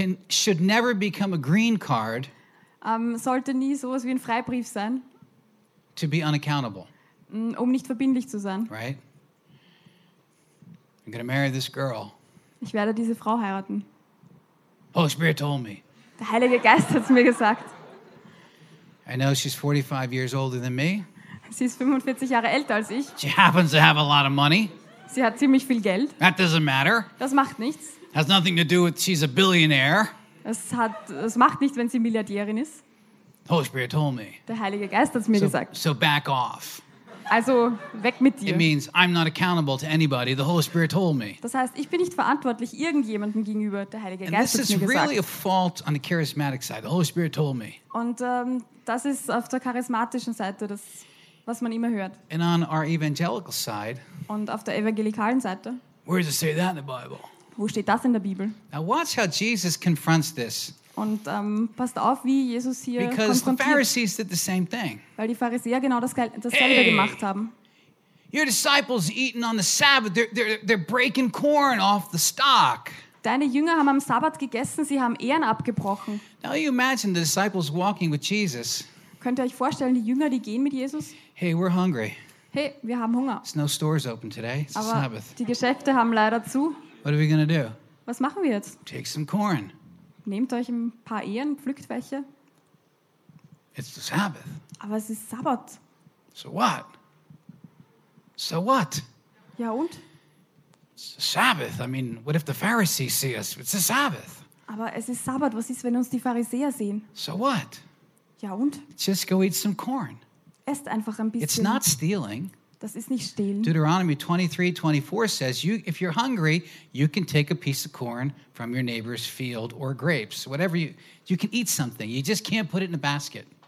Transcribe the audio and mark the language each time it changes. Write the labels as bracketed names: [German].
[English] should never become a green card. [German] Sollte nie sowas wie ein Freibrief sein. [English] To be unaccountable. [German] Um nicht verbindlich zu sein. [English] Right. I'm gonna marry this girl. [German] Ich werde diese Frau heiraten. [English] Holy Spirit told me. [German] Der Heilige Geist hat's mir gesagt. [English] I know she's 45 years older than me. [German] Sie ist 45 Jahre älter als ich. [English] She happens to have a lot of money. [German] Sie hat ziemlich viel Geld. [English] That doesn't matter. [German] Das macht nichts. [English] Has nothing to do with she's a billionaire. [German] Es macht nichts, wenn sie Milliardärin ist. [English] Holy Spirit told me. [German] Der Heilige Geist hat's mir gesagt. [English] So back off. [German] Also weg mit dir. [English] It means I'm not accountable to anybody. The Holy Spirit told me. [German] Das heißt, ich bin nicht verantwortlich irgendjemandem gegenüber. Der Heilige Geist hat mir gesagt. [English] And this is really a fault on the charismatic side. The Holy Spirit told me. [German] Und das ist auf der charismatischen Seite das, was man immer hört. [English] And on our evangelical side. [German] Und auf der evangelikalen Seite. [English] Where does it say that in the Bible? [German] Wo steht das in der Bibel? [English] Now watch how Jesus confronts this. [German] Und passt auf, wie Jesus hier [English] Because [German] konfrontiert. [English] The Pharisees did the same thing. [German] Weil die Pharisäer genau dasselbe gemacht haben. [English] Your disciples eating on the Sabbath. They're breaking corn off the stalk. [German] Deine Jünger haben am Sabbat gegessen, sie haben Ehren abgebrochen. [English] Now you imagine the disciples walking with Jesus. [German] Könnt ihr euch vorstellen, die Jünger, die gehen mit Jesus? [English] Hey, we're hungry. [German] Hey, wir haben Hunger. [English] There's no stores open today. It's [German] Aber [English] Sabbath. [German] Die Geschäfte haben leider zu. [English] What are we gonna do? [German] Was machen wir jetzt? [English] Take some corn. [German] Nehmt euch ein paar Ehren, pflückt welche. [English] It's the Sabbath. [German] Aber es ist Sabbat. [English] So what? So what? [German] Ja und? [English] It's the Sabbath. I mean, what if the Pharisees see us? It's the Sabbath. [German] Aber es ist Sabbat. Was ist, wenn uns die Pharisäer sehen? [English] So what? [German] Ja und? [English] Just go eat some corn. [German] Esst einfach ein bisschen. [English] It's not stealing. [German] Das ist nicht stehlen. [English] Deuteronomy 23:24 says, "You, if you're hungry, you can take a piece of corn from your neighbor's field or grapes. Whatever you can eat something. You just can't put it in a basket."